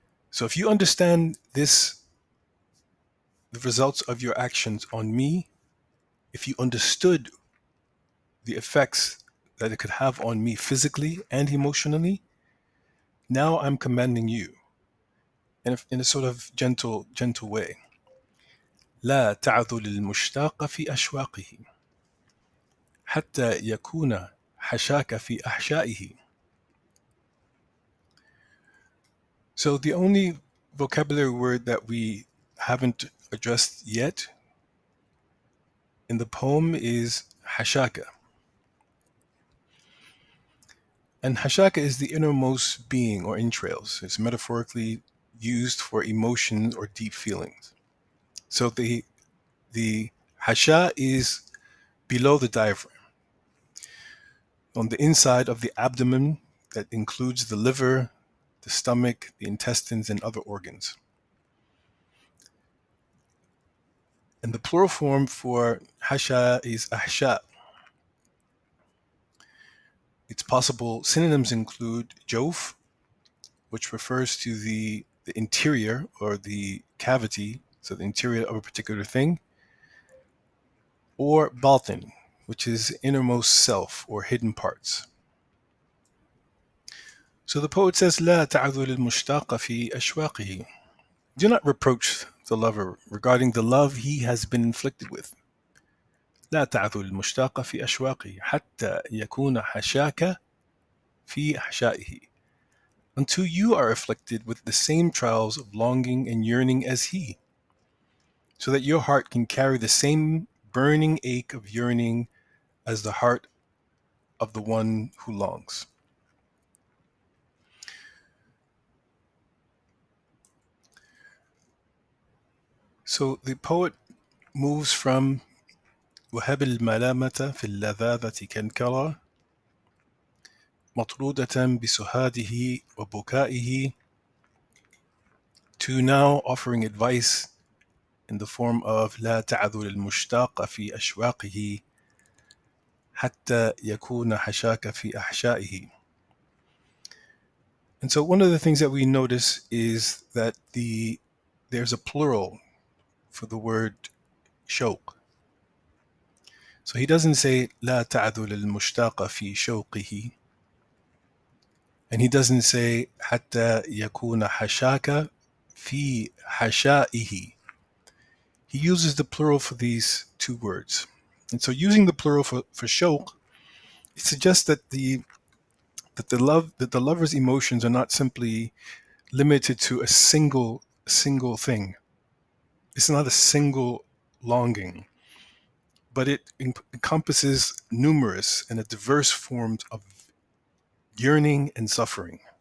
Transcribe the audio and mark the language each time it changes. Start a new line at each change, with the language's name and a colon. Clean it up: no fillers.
English: So if you understand this, the results of your actions on me, if you understood the effects that it could have on me physically and emotionally, now I'm commanding you in a sort of gentle way.
Arabic: لا تعذل المشتاق في أشواقه حتى يكون حشاك في أحشائه.
English: So the only vocabulary word that we haven't addressed yet in the poem is hashaka. And hashaka is the innermost being or entrails. It's metaphorically used for emotions or deep feelings. So the hasha is below the diaphragm, on the inside of the abdomen that includes the liver, the stomach, the intestines, and other organs. And the plural form for hasha is ahsha. It's possible synonyms include jawf, which refers to the interior or the cavity, so the interior of a particular thing, or batin, which is innermost self or hidden parts. So the poet says,
Arabic: لا تعذل المشتاق في أشواقه.
English: Do not reproach the lover regarding the love he has been inflicted with.
Arabic: لا تعذل المشتاق في أشواقه حتى يكون حشاك في أحشائه.
English: Until you are afflicted with the same trials of longing and yearning as he, so that your heart can carry the same burning ache of yearning as the heart of the one who longs. So the poet moves from
Arabic: وهب الملامة في اللذاذة كنكرة مطرودة بسهاده وبكائه
English: to now offering advice in the form of
Arabic: لا تعذل المشتاق في أشواقه حتى يكون حشاك في أحشائه.
English: And so one of the things that we notice is that there's a plural for the word shawq. So he doesn't say
Arabic: لا تعذل المشتاق في شوقه,
English: and he doesn't say
Arabic: حتى يكون حشاك في حشائه.
English: He uses the plural for these two words. And so using the plural for shawq, it suggests that the lover's emotions are not simply limited to a single thing. It's not a single longing, but it encompasses numerous and a diverse forms of yearning and suffering.